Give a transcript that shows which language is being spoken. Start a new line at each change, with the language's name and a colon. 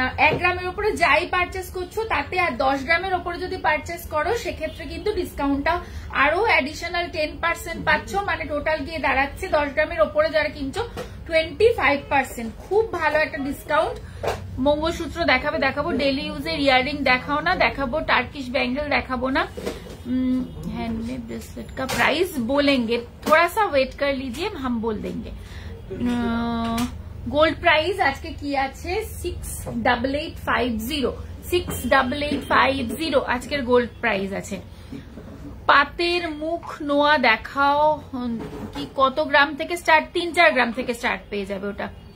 Bangla: 1 গ্রামের উপরে যাই পারচেস করছো তাতে, আর 10 গ্রামের উপরে যদি পারচেস করো সেক্ষেত্রে কিন্তু ডিসকাউন্টটা আরো অ্যাডিশনাল 10% পাচ্ছ, মানে টোটাল গিয়ে দাঁড়াচ্ছে 10 গ্রামের উপরে যারা কিনছো 25%। খুব ভালো একটা ডিসকাউন্ট। মঙ্গলসূত্র দেখাবো, ডেলি ইউজের ইয়াররিং দেখাও না, দেখাবো টার্কিশ ব্যাঙ্গেল দেখাবো না।
Hindi: हैंडमेड ब्रेसलेट का प्राइस बोलेंगे, थोड़ा सा वेट कर लीजिए, हम बोल देंगे। गोल्ड प्राइस आज के की
Bangla: আছে 68850, 68850 আজকের গোল্ড প্রাইস আছে। পাতের মুখ নোয়া দেখাও, কি কত গ্রাম থেকে স্টার্ট? 3-4 গ্রাম থেকে স্টার্ট পেয়ে যাবে ওটা।